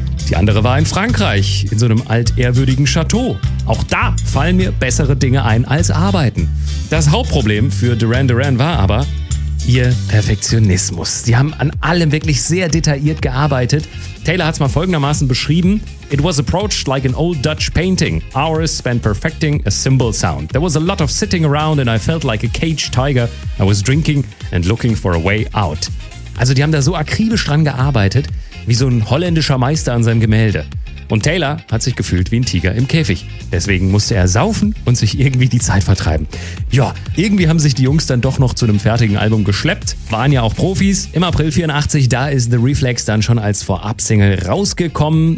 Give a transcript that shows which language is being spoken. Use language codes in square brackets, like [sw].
[de] Die andere war in Frankreich, in so einem altehrwürdigen Chateau. Auch da fallen mir bessere Dinge ein als arbeiten. Das Hauptproblem für Duran Duran war aber ihr Perfektionismus. Sie haben an allem wirklich sehr detailliert gearbeitet. Taylor hat es mal folgendermaßen beschrieben. [en] It was approached like an old Dutch painting. Hours spent perfecting a cymbal sound. There was a lot of sitting around and I felt like a caged tiger. I was drinking and looking for a way out. [de] Also die haben da so akribisch dran gearbeitet, wie so ein holländischer Meister an seinem Gemälde. Und Taylor hat sich gefühlt wie ein Tiger im Käfig. Deswegen musste er saufen und sich irgendwie die Zeit vertreiben. Ja, irgendwie haben sich die Jungs dann doch noch zu einem fertigen Album geschleppt. Waren ja auch Profis. Im April 84, da ist The Reflex dann schon als Vorab-Single rausgekommen.